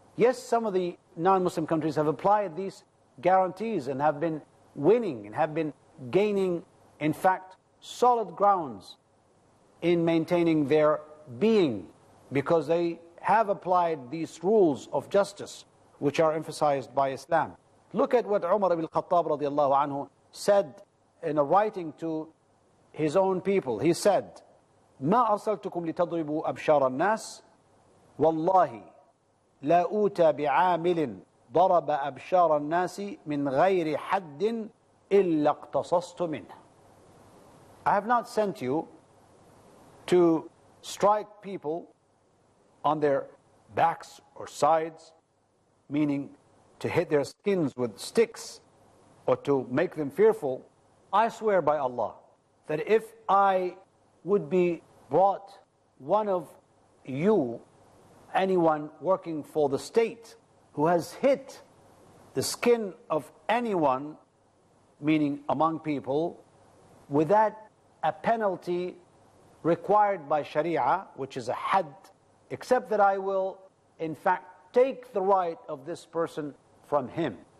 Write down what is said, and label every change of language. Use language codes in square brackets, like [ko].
[en] Yes, some of the non-Muslim countries have applied these guarantees and have been winning and have been gaining, in fact, solid grounds in maintaining their being, because they have applied these rules of justice which are emphasized by Islam. Look at what Umar ibn Khattab radiallahu anhu said in a writing to his own people. He said, [ar] ما أرسلتكم لتضربوا أبشار الناس والله لا أوتى بعامل ضرب أبشار الناس من غير حد إلا اقتصصت منه. [en] I have not sent you to strike people on their backs or sides, meaning to hit their skins with sticks or to make them fearful. I swear by Allah that if I would be brought one of you, anyone working for the state, who has hit the skin of anyone, meaning among people, without a penalty required by Sharia, which is a had, except that I will, in fact, take the right of this person from him.